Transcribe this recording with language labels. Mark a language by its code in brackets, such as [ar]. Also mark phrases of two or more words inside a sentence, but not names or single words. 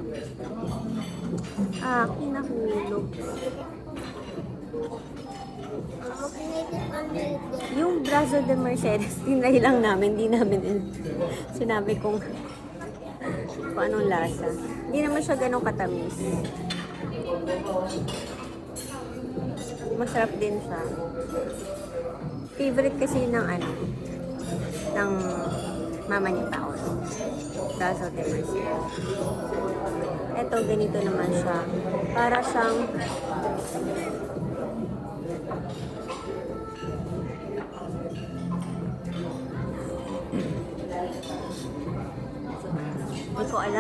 [tl] Aki nahulog. Yung [es] Brazo de Mercedes, [tl] tinry lang namin, di namin sinabi kung anong lasa. Hindi naman siya ganun katamis. Masarap din siya. Favorite kasi ng ng mama ni Paolo. [es] Brazo de Mercedes. [tl] Ito, ganito naman siya. Para siyang hindi ko alam.